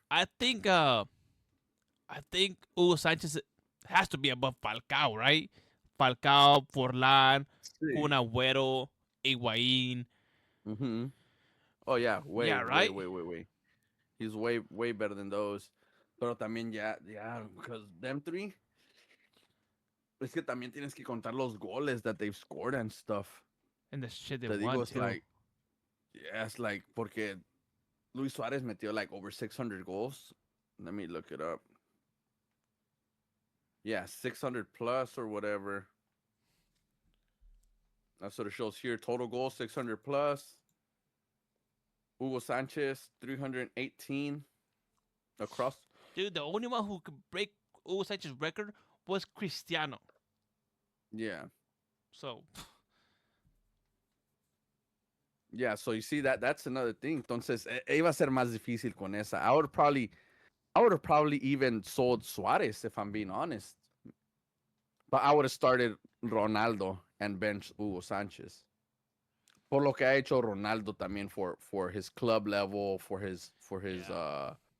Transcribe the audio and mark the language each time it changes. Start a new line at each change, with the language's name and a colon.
English: I think uh I think Hugo Sanchez has to be above Falcao, right? Falcao, Forlan, See. Kun Agüero, Higuain. Mm-hmm. Oh yeah, Yeah, right. way. He's way better than those.
Spanish: Pero también ya,
English: because them three,
Spanish: es que también tienes que contar los goles
English: that they've scored and stuff. And the shit they
Spanish: Te digo,
English: won it's too. like, yeah, it's like,
Spanish: porque Luis Suarez metió
English: like over 600 goals. Let me look it up. Yeah, 600 plus or whatever. That's what it shows here. Total goals, 600 plus. Hugo Sanchez, 318 across. Dude, the only one who could break Hugo Sanchez's record was Cristiano. Yeah. So Yeah, so you see that's another thing.
Spanish: Entonces, iba a ser más difícil con esa.
English: I would have probably even sold Suarez if I'm being honest. But I would have started Ronaldo and benched Hugo Sanchez.
Spanish: Por lo que ha hecho Ronaldo también
English: for his club level, for his yeah,